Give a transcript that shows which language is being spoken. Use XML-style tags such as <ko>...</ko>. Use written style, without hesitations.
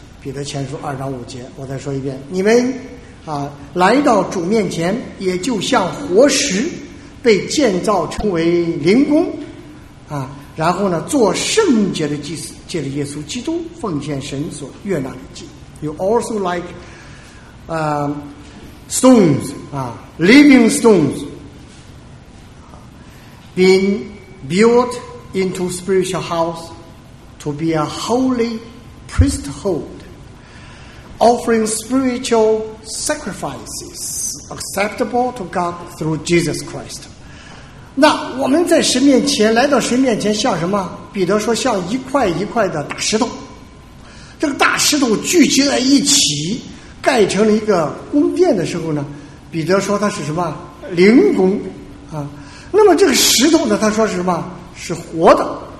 <zh>彼得前书二章五节，我再说一遍，你们啊来到主面前，也就像活石被建造成为灵宫啊，然后呢做圣洁的祭司，借着耶稣基督奉献神所悦纳的祭。</zh> <en>You also like stones, living stones being built into spiritual house to be a holy priesthood, offering spiritual sacrifices acceptable to God through Jesus Christ.</en> <zh>那我们在神面前，来到神面前像什么？彼得说像一块一块的大石头，这个大石头聚集在一起盖成了一个宫殿的时候呢，彼得说它是什么？灵宫啊。那么这个石头呢，他说是什么？是活的。</zh>